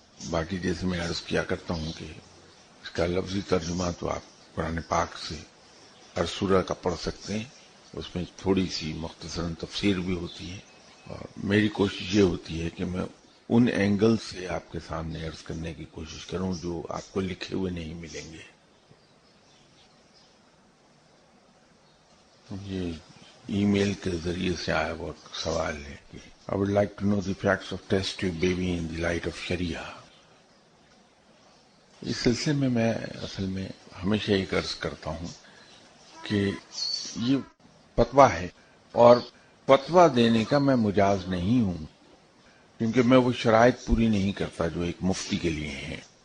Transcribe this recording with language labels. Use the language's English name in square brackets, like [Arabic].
[Urdu] باقی جیسے میں عرض کیا کرتا ہوں کہ اس کا لفظی ترجمہ تو آپ قرآن پاک سے ہر سورہ کا پڑھ سکتے ہیں، اس میں تھوڑی سی مختصراً تفسیر بھی ہوتی ہے، اور میری کوشش یہ ہوتی ہے کہ میں ان اینگل سے آپ کے سامنے عرض کرنے کی کوشش کروں جو آپ کو لکھے ہوئے نہیں ملیں گے. یہ ای میل کے ذریعے سے آیا ہوا سوال ہے کہ [English] I would like to know the facts of test tube baby in the light of Sharia. [Urdu] اس سلسلے میں اصل میں ہمیشہ ایک عرض کرتا ہوں کہ یہ فتویٰ ہے، اور فتویٰ دینے کا میں مجاز نہیں ہوں، کیونکہ میں وہ شرائط پوری نہیں کرتا جو ایک مفتی کے لیے ہیں.